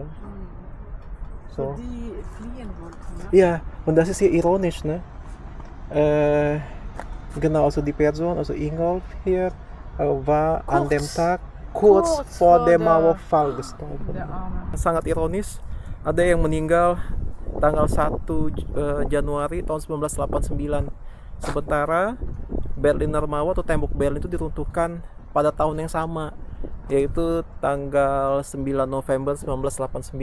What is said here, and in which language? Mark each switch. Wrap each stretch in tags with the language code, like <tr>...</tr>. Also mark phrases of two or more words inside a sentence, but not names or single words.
<de>So. Die fliehen wollten, ne? Ja, und das ist hier ironisch, ne? Genau, also die Person, also Ingolf hier, war an dem Tag kurz vor dem Mauerfall gestorben. Der Arme.</de> <id>Sangat ironis, ada yang meninggal tanggal 1 Januari tahun 1989. Sementara Berliner Mauer atau tembok Berlin itu diruntuhkan pada tahun yang sama, yaitu tanggal 9 November 1989.</id>